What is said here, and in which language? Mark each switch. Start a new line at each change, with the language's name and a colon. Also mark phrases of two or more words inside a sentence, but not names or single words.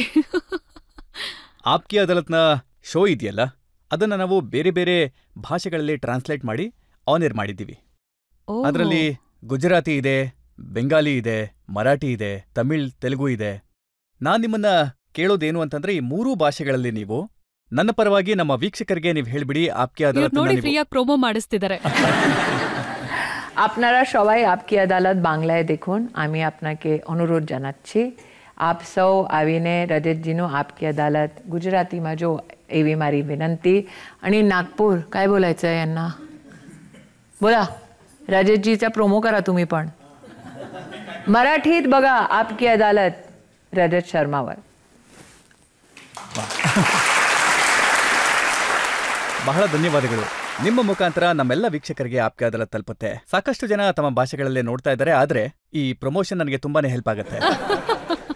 Kannada: ಆಪ್ಕಿ ಅದಾಲತ್ನ ಶೋ ಇದೆಯಲ್ಲ, ಅದನ್ನ ನಾವು ಬೇರೆ ಬೇರೆ ಭಾಷೆಗಳಲ್ಲಿ ಟ್ರಾನ್ಸ್ಲೇಟ್ ಮಾಡಿ
English: on air
Kannada: ಮಾಡಿದ್ದೀವಿ. ಅದರಲ್ಲಿ ಗುಜರಾತಿ ಇದೆ, ಬೆಂಗಾಲಿ ಇದೆ, ಮರಾಠಿ ಇದೆ, ತಮಿಳ್, ತೆಲುಗು ಇದೆ. ನಾನ್ ನಿಮ್ಮನ್ನ ಕೇಳೋದೇನು ಅಂತಂದ್ರೆ, ಈ 3 ಭಾಷೆಗಳಲ್ಲಿ ನೀವು ನನ್ನ ಪರವಾಗಿ ನಮ್ಮ ವೀಕ್ಷಕರಿಗೆ ನೀವು ಹೇಳ್ಬಿಡಿ ಆಪ್ಕಿ ಅದಾಲತ್ ನೋಡಿ ಫ್ರೀಯಾಗಿ ಪ್ರೋಮೋ ಮಾಡಿಸ್ತಿದ್ದಾರೆ.
Bangla: আপনারা সবাই আপকি আদালত বাংলায় দেখুন, আমি আপনাকে অনুরোধ জানাচ্ছি.
Gujarati: આપ સૌ આવીને રજતજીનું આપકી અદાલત ગુજરાતીમાં જો એવી મારી વિનંતી.
Marathi: आणि नागपूर काय बोलायचं आहे यांना? बोला, रजतजीचा प्रोमो करा तुम्ही पण. मराठीत बघा आपकी अदालत रजत शर्मावर.
Kannada: ಬಹಳ ಧನ್ಯವಾದಗಳು. ನಿಮ್ಮ ಮುಖಾಂತರ ನಮ್ಮೆಲ್ಲ ವೀಕ್ಷಕರಿಗೆ ಆಪ್ಕಿ ಅದಾಲತ್ ತಲುಪುತ್ತೆ. ಸಾಕಷ್ಟು ಜನ ತಮ್ಮ ಭಾಷೆಗಳಲ್ಲೇ ನೋಡ್ತಾ ಇದ್ದಾರೆ, ಆದ್ರೆ ಈ ಪ್ರಮೋಷನ್ ನನಗೆ ತುಂಬಾನೇ ಹೆಲ್ಪ್ ಆಗುತ್ತೆ.